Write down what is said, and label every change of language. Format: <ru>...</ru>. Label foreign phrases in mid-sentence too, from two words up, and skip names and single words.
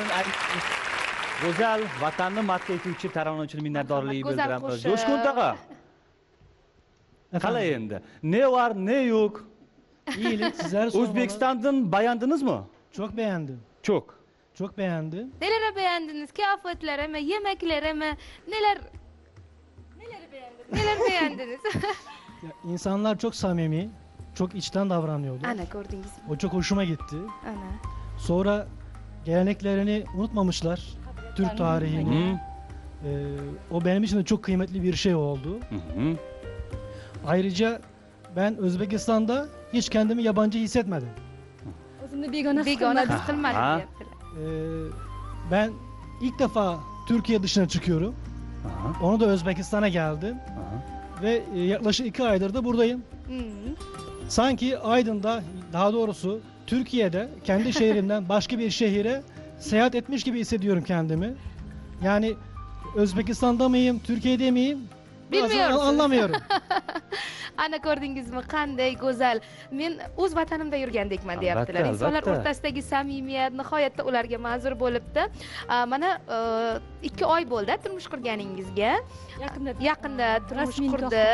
<uz>Go'zal vatanni madh etuvchi taronachilar minnatdorlik Go'zal bildiramiz. qo'shiq. Jo'shqin tog'a. Qalay endi?</uz> <tr>Ne var, ne yok? İyilik sizler sormalı.</tr> <uz>O'zbekistondan bayandingizmi?</uz> <tr>Çok beğendim. Çok. Çok beğendim. Neler beğendiniz? Kıyafetlerimi, yemeklerimi, neler beğendiniz? Ya, insanlar çok samimi, çok içten davranıyordu. Ana gördünüz mü? O çok hoşuma gitti. Ana. Sonra geleneklerini unutmamışlar. Türk tarihini. Hı. O benim için de çok kıymetli bir şey oldu. Hı. Ayrıca ben Özbekistan'da hiç kendimi yabancı hissetmedim.</tr> <uz>O'zimni begona his Begona qilmadim. his qilmadim Ha. deyaptilar.</uz> <tr>Ben ilk defa Türkiye dışına çıkıyorum. Aha. Onu da Özbekistan'a geldim. Aha. Ve yaklaşık 2 aydır da buradayım. Hı. Sanki Aydın'da, daha doğrusu Türkiye'de kendi şehrimden başka bir şehire seyahat etmiş gibi hissediyorum kendimi. Yani Özbekistan'da mıyım, Türkiye'de miyim? Bazen Bilmiyorsunuz. anlamıyorum.</tr> <uz>Ana ko'rdingizmi qanday go'zal. Men o'z vatanimda yurgandekman deyaptilar. Albatta, İnsanlar albatta. o'rtasidagi samimiyat nihoyatda ularga ma'zur bo'libdi. Mana 2 oy bo'ldi turmush qurganingizga. Yaqinda turmush Rasmiy nikoh qurdi</uz>